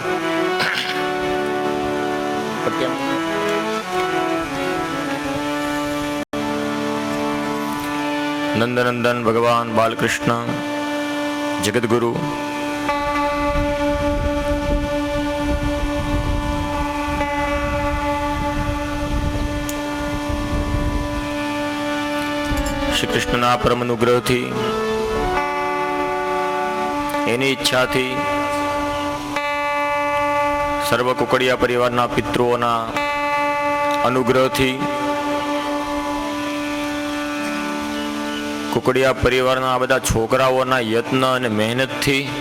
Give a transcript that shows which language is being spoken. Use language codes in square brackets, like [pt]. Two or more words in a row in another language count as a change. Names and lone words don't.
[gu] નંદનંદન ભગવાન બાલકૃષ્ણ જગદ્ગુરુ શ્રી કૃષ્ણના પરમ અનુગ્રહથી એની ઈચ્છાથી સર્વ કુકડિયા પરિવારના પિતૃઓના અનુગ્રહથી કુકડિયા પરિવારના આ બધા છોકરાઓના યત્ન અને મહેનતથી